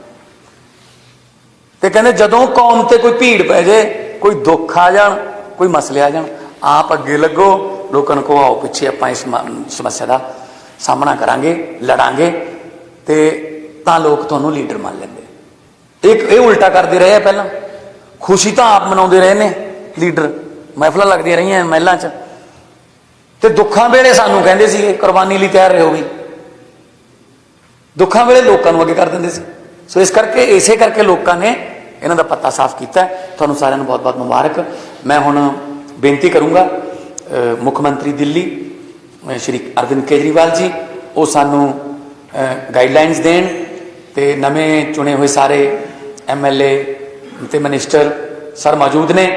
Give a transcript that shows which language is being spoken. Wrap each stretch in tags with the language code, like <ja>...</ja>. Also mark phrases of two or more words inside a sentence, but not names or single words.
<pa>ਤੇ ਕਹਿੰਦੇ ਜਦੋਂ ਕੌਮ ਤੇ ਕੋਈ ਭੀੜ ਪੈ ਜਾਏ, ਕੋਈ ਦੁੱਖ ਆ ਜਾਣ, ਕੋਈ ਮਸਲੇ ਆ ਜਾਣ, ਆਪ ਅੱਗੇ ਲੱਗੋ, ਲੋਕਾਂ ਨੂੰ ਕਹੋ ਆਓ ਪਿੱਛੇ, ਆਪਾਂ ਇਸ ਸਮੱਸਿਆ ਦਾ ਸਾਹਮਣਾ ਕਰਾਂਗੇ, ਲੜਾਂਗੇ। ਤੇ ਤਾਂ ਲੋਕ ਤੁਹਾਨੂੰ ਲੀਡਰ ਮੰਨ ਲੈਂਦੇ। ਇਹ ਉਲਟਾ ਕਰਦੇ ਰਹੇ ਆ। ਪਹਿਲਾਂ ਖੁਸ਼ੀ ਤਾਂ ਆਪ ਮਨਾਉਂਦੇ ਰਹੇ ਨੇ ਲੀਡਰ, ਮਹਿਫ਼ਿਲ ਲੱਗਦੀਆਂ ਰਹੀਆਂ ਮਹਿਲਾਂ 'ਚ, ਤੇ ਦੁੱਖਾਂ ਵੇਲੇ ਸਾਨੂੰ ਕਹਿੰਦੇ ਸੀ ਕੁਰਬਾਨੀ ਲਈ ਤਿਆਰ ਰਹੋ ਭੀ, ਦੁੱਖਾਂ ਵੇਲੇ ਲੋਕਾਂ ਨੂੰ ਅੱਗੇ ਕਰ ਦਿੰਦੇ ਸੀ। ਸੋ ਇਸ ਕਰਕੇ ਇਸੇ ਕਰਕੇ ਲੋਗੋਂ ਨੇ ਇਨ੍ਹਾਂ ਦਾ ਪੱਤਾ ਸਾਫ਼ ਕੀਤਾ। ਤੁਹਾਨੂੰ ਸਾਰਿਆਂ ਨੂੰ ਬਹੁਤ ਬਹੁਤ ਮੁਬਾਰਕ। ਮੈਂ ਹੁਣ ਬੇਨਤੀ ਕਰਾਂਗਾ ਮੁੱਖ ਮੰਤਰੀ ਦਿੱਲੀ ਸ੍ਰੀ ਅਰਵਿੰਦ ਕੇਜਰੀਵਾਲ ਜੀ ਵੋ ਸਾਨੂੰ ਗਾਈਡਲਾਈਨਜ਼ ਦੇਣ, ਤੇ ਨਵੇਂ ਚੁਣੇ ਹੋਏ ਸਾਰੇ MLA ਤੇ ਮਿਨਿਸਟਰ ਸਰ ਮੌਜੂਦ ਨੇ।</pa>